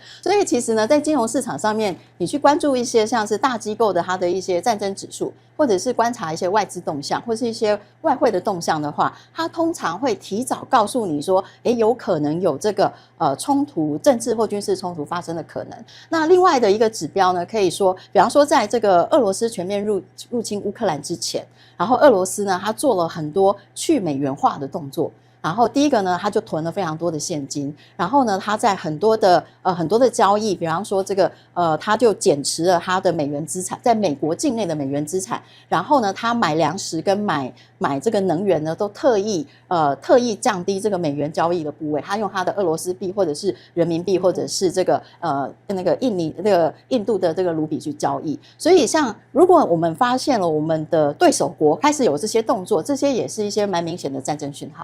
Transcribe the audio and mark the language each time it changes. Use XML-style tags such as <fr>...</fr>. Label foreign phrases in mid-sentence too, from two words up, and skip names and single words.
<zh>所以其實呢，在金融市場上面，你去關注一些像是大機構的它的一些戰爭指數，或者是觀察一些外資動向，或是一些外匯的動向的話，它通常會提早告訴你說，有可能有這個衝突，政治或軍事衝突發生的可能。那另外的一個指標呢，可以說，比方說在這個俄羅斯全面入侵烏克蘭之前，然後俄羅斯呢，它做了很多去美元化的動作。然後第一個呢，他就囤了非常多的現金，然後呢，他在很多的交易，比方說这個他就減持了他的美元資產，在美國境內的美元資產，然後呢，他買糧食跟買這個能源呢，都特意降低這個美元交易的部位，他用他的俄羅斯幣或者是人民幣或者是這個那個印度的這個盧比去交易。所以像如果我們發現了我們的對手國開始有這些動作，這些也是一些蠻明顯的戰爭訊號。</zh>